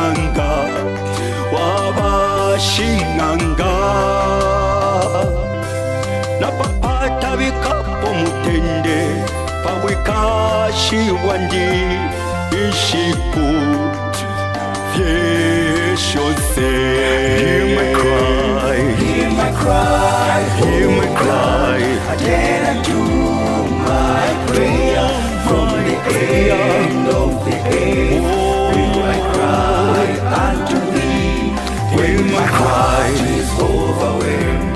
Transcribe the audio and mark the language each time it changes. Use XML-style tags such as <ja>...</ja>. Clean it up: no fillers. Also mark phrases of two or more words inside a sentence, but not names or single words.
<bem>wanga wabashinganga napapata vikapo mutende pawikashi wandi ishiku vyeshose.</bem> <en>Hear my cry, hear my cry, hear my cry. Again I do my prayer from the end of the age. Will I cry unto thee when my heart is overwhelmed?</en>